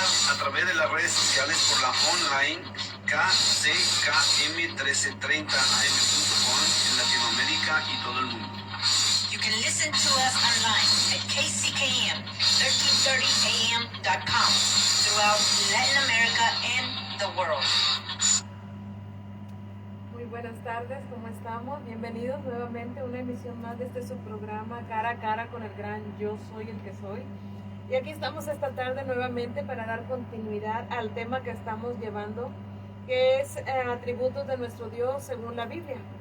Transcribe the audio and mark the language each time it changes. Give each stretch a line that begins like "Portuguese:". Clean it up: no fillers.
Spanish: A través de las redes sociales por la online kckm1330am.com en Latinoamérica y todo el mundo.
English: You can listen to us online at kckm1330am.com throughout Latin America and the world.
Spanish: Muy buenas tardes, ¿cómo estamos? Bienvenidos nuevamente a una emisión más de este su programa Cara a Cara con el gran Yo Soy el que Soy. Y aquí estamos esta tarde nuevamente para dar continuidad al tema que estamos llevando, que es atributos de nuestro Dios según la Biblia.